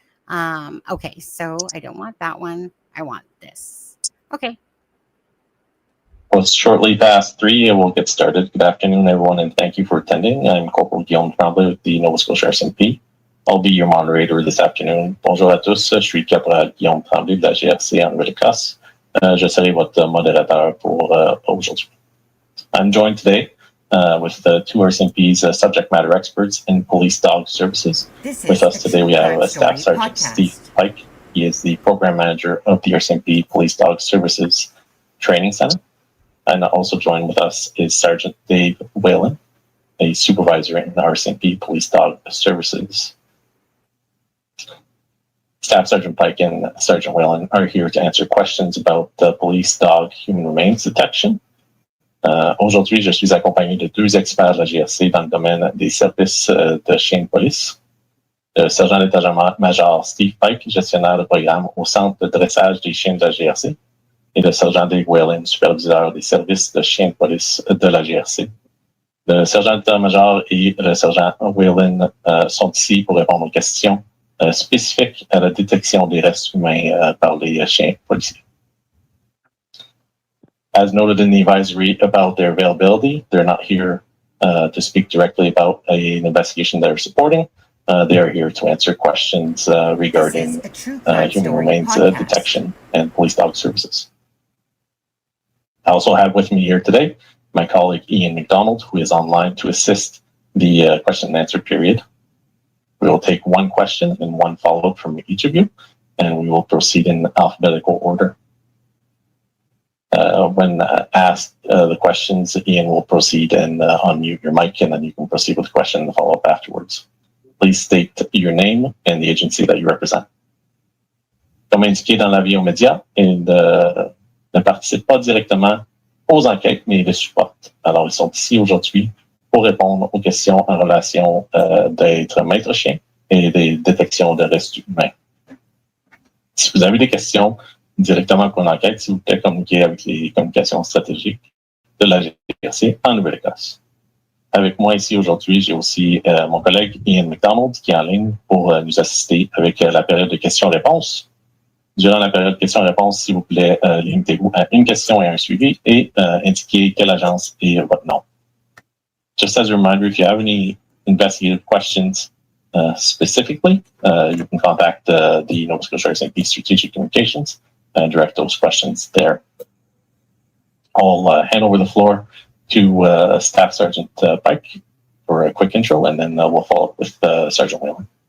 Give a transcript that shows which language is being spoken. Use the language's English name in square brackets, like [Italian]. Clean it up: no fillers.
[English] Okay, so I don't want that one. I want this. Okay. Well, it's shortly past 3, and we'll get started. Good afternoon, everyone, and thank you for attending. I'm Corporal Guillaume Tremblay with the Nova Scotia Rcmp. I'll be your moderator this afternoon. [French] Bonjour à tous, je suis Caporal Guillaume Tremblay de la GRC en Nouvelle-Écosse. Je serai votre modérateur pour aujourd'hui. [English] I'm joined today with the two RCMP's subject matter experts in police dog services. With us today, we have Staff Sergeant Steve Pike. He is the program manager of the RCMP Police Dog Services Training Center. And also joined with us is Sergeant Dave Whalen, a supervisor in the RCMP Police Dog Services. Staff Sergeant Pike and Sergeant Whalen are here to answer questions about the police dog human remains detection. [French] Aujourd'hui, je suis accompagné de deux experts de la GRC dans le domaine des services de chiens de police. Le sergent d'état-major Steve Pike, gestionnaire de programme au centre de dressage des chiens de la GRC, et le sergent Dave Whalen, superviseur des services de chiens de police de la GRC. Le sergent d'état-major et le sergent Whalen sont ici pour répondre aux questions spécifiques à la détection des restes humains par les chiens policiers. [English] As noted in the advisory about their availability, they're not here to speak directly about an investigation they're supporting. They are here to answer questions regarding human remains detection and police dog services. I also have with me here today my colleague Ian McDonald, who is online to assist the question and answer period. We will take one question and one follow-up from each of you, and we will proceed in alphabetical order. When asked the questions, Ian will proceed and unmute your mic, and then you can proceed with the question and the follow-up afterwards. Please state your name and the agency that you represent. [French] Comme indiqué dans l'avis aux médias, il ne participent pas directement aux enquêtes, mais ils les supportent. Alors, ils sont ici aujourd'hui pour répondre aux questions en relation d'être maître chien et des détections de restes humains. Si vous avez des questions directement pour l'enquête, s'il vous plaît, communiquez avec les communications stratégiques de la GRC en Nouvelle-Écosse. Avec moi ici aujourd'hui, j'ai aussi mon collègue Ian McDonald qui est en ligne pour nous assister avec la période de questions-réponses. Durant la période de questions-réponses, s'il vous plaît, limitez-vous à une question et un suivi et indiquez quelle agence et votre nom. [English] Just as a reminder, if you have any investigative questions specifically, you can contact the Nova Scotia Rcmp Strategic Communications and direct those questions there. I'll hand over the floor to Staff Sergeant Pike for a quick intro, and then we'll follow up with Sergeant Whalen.